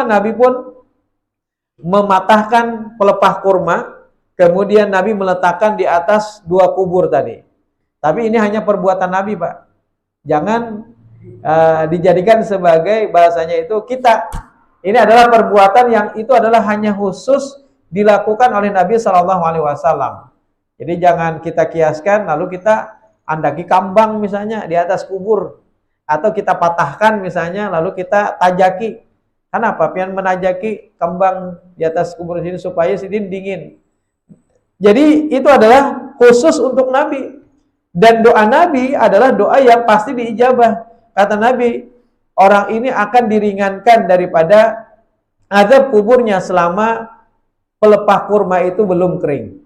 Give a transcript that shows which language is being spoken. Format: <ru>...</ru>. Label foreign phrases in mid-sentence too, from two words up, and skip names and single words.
<id>Nabi pun mematahkan pelepah kurma, kemudian Nabi meletakkan di atas dua kubur tadi. Tapi ini hanya perbuatan Nabi, Pak. Jangan dijadikan sebagai bahasanya itu kita. Ini adalah perbuatan yang itu adalah hanya khusus dilakukan oleh Nabi</id> <ar>صلى الله عليه وسلم.</ar> <id>Jadi jangan kita kiaskan lalu kita</id> <bjn>andaki kambang</bjn> <id>misalnya di atas kubur, atau kita patahkan misalnya lalu kita tajaki. Kenapa?</id> <bjn>Pian menajaki kambang di atas kubur sini supaya sidin dingin.</bjn> <id>Jadi itu adalah khusus untuk Nabi. Dan doa Nabi adalah doa yang pasti diijabah. Kata Nabi, orang ini akan diringankan daripada azab kuburnya selama pelepah kurma itu belum kering.</id>